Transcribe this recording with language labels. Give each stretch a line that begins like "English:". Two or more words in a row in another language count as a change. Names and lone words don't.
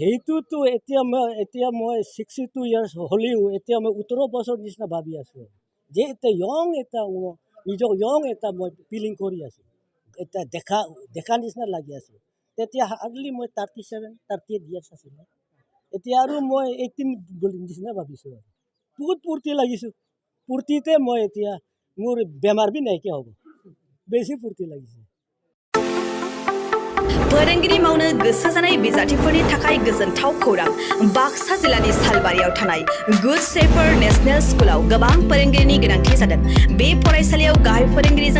Assamese: সেইটোতো এতিয়া মই 62 ইয়াৰ্ছ হ'লেও এতিয়া মই 18 বছৰ নিচিনা ভাবি আছোঁ যে এতিয়া নিজক এটা মই ফিলিং কৰি আছোঁ এতিয়া দেখা নিচিনা লাগি আছোঁ তেতিয়া হাৰ্ডলি মই 37-38 ইয়াৰ্ছ আছিলোঁ এতিয়া আৰু মই 18 বুলি নিচিনা ভাবিছোঁ বহুত ফূৰ্তি লাগিছোঁ ফুৰ্তিতে মৈঁ এতিয়া মোৰ বেমাৰ ভী নাইকিয়া হ'ব বেছি ফুৰ্তি লাগিছে
Bodo: फोरोंगिरि मावनो गोसो जानाय बिजाथिफोरनि थाखाय गोजोनथाव खौरां बाक्सा जिल्लानि सालबारियाव थानाय गुड सेफर नेशनेल स्कुलाव गोबां फोरोंगिरिनि गोनांथि जादों बे फरायसालियाव गाहाय फोरोंगिरिजों